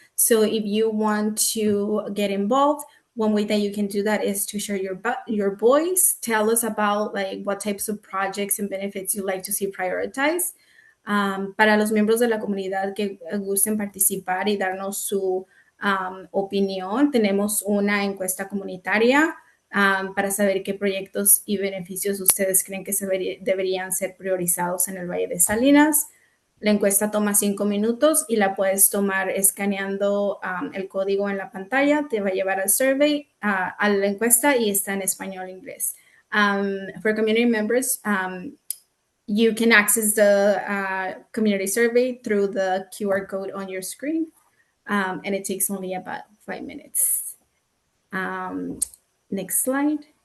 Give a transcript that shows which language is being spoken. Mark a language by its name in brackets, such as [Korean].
[English] So if you want to get involved, one way that you can do that is to share your voice. Tell us about like what types of projects and benefits you like to see prioritized. [Spanish] Para los miembros de la comunidad que gusten participar y darnos su opinión, tenemos una encuesta comunitaria para saber qué proyectos y beneficios ustedes creen que deberían ser priorizados en el Valle de Salinas. La encuesta toma 5 minutos y la puedes tomar escaneando el código en la pantalla. Te va a llevar al survey, a la encuesta, y está en español e inglés. [English] For community members, you can access the community survey through the QR code on your screen, and it takes only about 5 minutes. Next slide.